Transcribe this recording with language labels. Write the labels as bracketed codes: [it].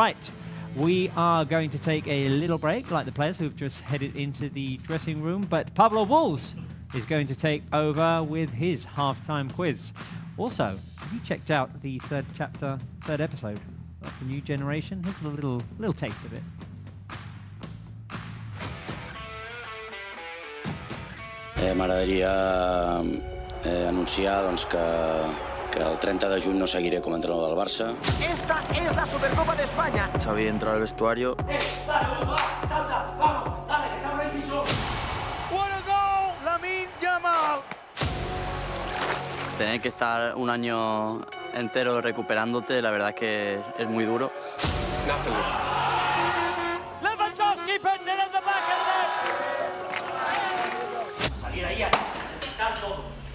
[en] Right, we are going to take a little break like the players who've just headed into the dressing room, but Pablo Bulls is going to take over with his halftime quiz. Also, have you checked out the third episode of The New Generation? Here's a little taste of it. [ca] M'agradaria anunciar doncs, que el 30 de juny no seguiré com a entrenador del Barça. [es] Esta es la Supercopa de España. Xavi entra al vestuario. Salta, vamos, dale, que se abre el piso. [en] What a goal, Lamine Yamal. [es] Tener que estar un año entero recuperándote, la verdad que es muy duro. [en] Lewandowski puts it in the back of the net. [es] Salir ahí a quitar todos.